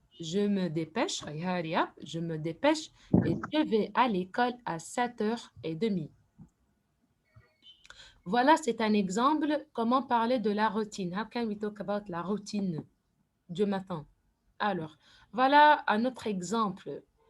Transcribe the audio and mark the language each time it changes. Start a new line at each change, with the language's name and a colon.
French: Je me dépêche,
English: hurry up,
French: je me dépêche et je vais à l'école à 7h30. Voilà, c'est un exemple. Comment parler de la routine?
English: How can we talk about
French: la routine du matin? Alors, voilà un autre exemple.